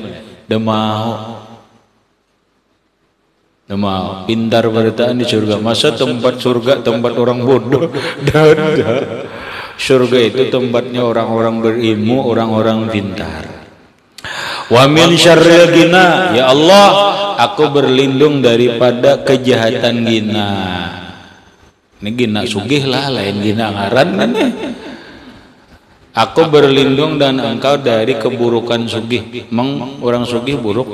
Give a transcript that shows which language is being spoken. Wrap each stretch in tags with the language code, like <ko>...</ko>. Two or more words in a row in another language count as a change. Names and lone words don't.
<id>Dia mau pintar bertaat di surga. Masa tempat surga tempat orang bodoh? Dah. Surga itu tempatnya orang-orang berilmu, orang-orang pintar.</id> <ar>ومن شر الغنى يا الله,</ar> <id>aku berlindung daripada kejahatan ghina.</id> <bjn>Ini ghina sugih lah, lain ghina ngaran kan ya.</bjn> <id>Aku berlindung dan engkau dari keburukan sugih. Emang orang sugih buruk?</id>